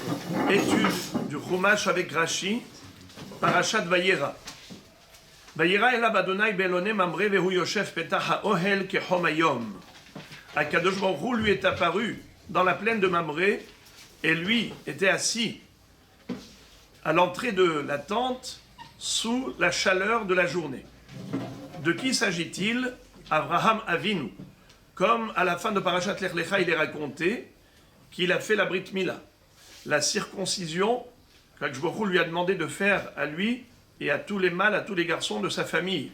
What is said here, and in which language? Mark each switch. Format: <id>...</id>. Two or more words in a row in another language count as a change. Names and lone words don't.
<fr>Étude du Chumash avec Rashi, Parashat Vayera.</fr> <he>וירא אליו ה' באלני ממרא והוא ישב פתח האהל כחם היום. הקדוש ברוך הוא</he> <fr>lui est apparu dans la plaine de Mamré et lui était assis à l'entrée de la tente sous la chaleur de la journée. De qui s'agit-il? Abraham Avinu. Comme à la fin de Parashat Lech Lecha, il est raconté qu'il a fait la</fr> <he>ברית מילה,</he> <fr>la circoncision qu'</fr> <he>הקדוש ברוך הוא</he> <fr>lui a demandé de faire à lui et à tous les mâles, à tous les garçons de sa famille.</fr>